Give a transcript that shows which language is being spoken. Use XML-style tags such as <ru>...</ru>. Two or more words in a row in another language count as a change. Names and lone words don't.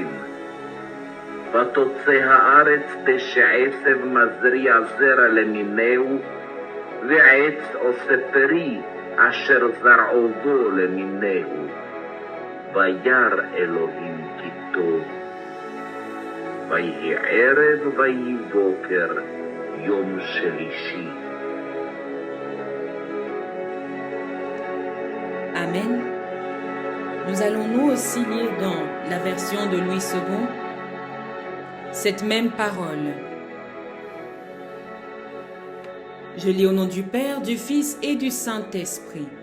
<he>ותוצא הארץ דשא עשב מזריע זרע למינהו, ועץ עושה פרי אשר זרעו בו למינהו. וירא אלוהים כי טוב. ויהי ערב ויהי בוקר, יום שלישי.</he> <fr>Amen. Nous allons nous aussi lire dans la version de Louis II cette même parole. Je lis au nom du Père, du Fils et du Saint-Esprit.</fr>